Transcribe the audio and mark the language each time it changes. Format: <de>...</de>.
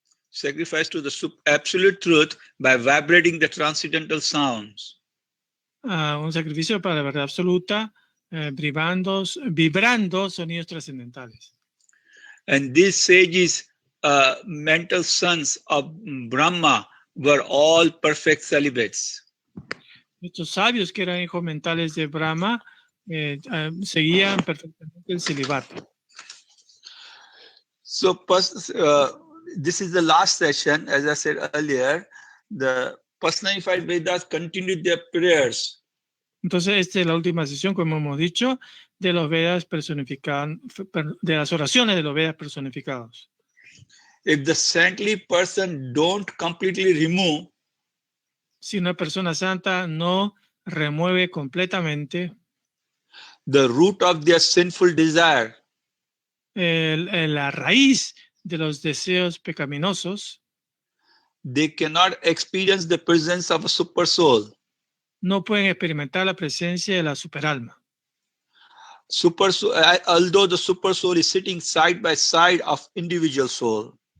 <en>sacrifice to the absolute truth by vibrating the transcendental sounds.</en> <es>Un sacrificio para la verdad absoluta, vibrando sonidos trascendentales.</es> <en>And these sages, mental sons of Brahma, were all perfect celibates.</en> <es>Estos sabios que eran hijos mentales de Brahma seguían perfectamente el celibato.</es> <en>So this is the last session. As I said earlier, the personified Vedas continued their prayers.</en> <es>Entonces, esta es la última sesión, como hemos dicho, de los Vedas personificados, de las oraciones de los Vedas personificados.</es> <en>If the saintly person don't completely remove,</en> <es>si una persona santa no remueve completamente</es> <en>the root of their sinful desire,</en> <es>la raíz de los deseos pecaminosos,</es> <en>they cannot experience the presence of a super soul.</en> <es>No pueden experimentar la presencia de la superalma.</es> <en>Although the super soul is sitting side by side of individual soul.</en>